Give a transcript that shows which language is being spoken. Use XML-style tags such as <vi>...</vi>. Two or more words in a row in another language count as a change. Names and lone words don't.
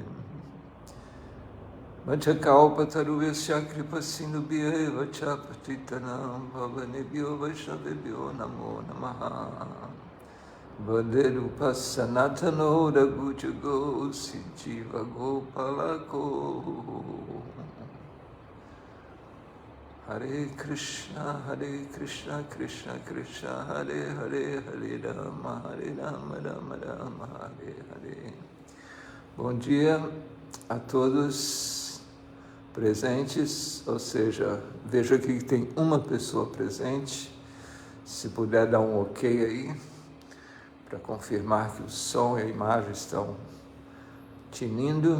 <sa>Vachakalpataruvesya Kripa Sindhu Bhyeva Chapatitanam Bhavanebhyo Vaishnavebhyo Namo Namaha Vaderupa Sanatano Raghujago Sijiva Gopalako. Hare Krishna, Krishna Krishna, Hare Hare, Hare Rama, Rama Rama, Hare Hare.</sa> <pt>Bom dia a todos presentes, ou seja, vejo aqui que tem uma pessoa presente. Se puder dar um ok aí, para confirmar que o som e a imagem estão tinindo.</pt>